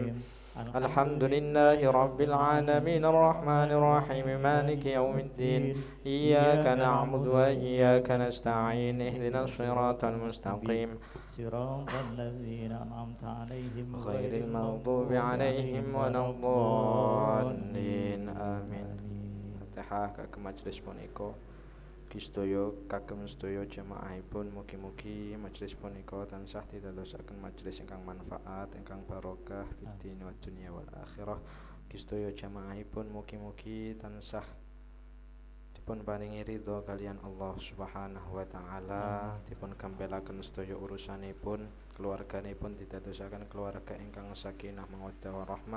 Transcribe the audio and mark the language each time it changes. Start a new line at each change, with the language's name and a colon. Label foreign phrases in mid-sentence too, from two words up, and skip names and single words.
Arabic: الحمد لله رب العالمين الرحمن الرحيم مالك يوم الدين. إياك نعبد وإياك نستعين. اهدنا الصراط المستقيم صراط الذين أنعمت عليهم غير المغضوب عليهم ولا الضالين. آمين.
Javanese: Fatihah kagem majelis punika Sedaya kagem sedaya jamaahipun mugi-mugi majelis punika tansah didadosaken majelis ingkang manfaat ingkang barokah
Arabic: في الدين والدنيا والآخرة.
Javanese: Sedaya jamaahipun mugi-mugi tansah dipun paringi ridho kalian Allah
Arabic: سبحانه وتعالى,
Javanese: dipun gampelaken sedaya urusanipun, keluarganipun didadosaken keluarga ingkang
Arabic: سكينة ومودة ورحمة.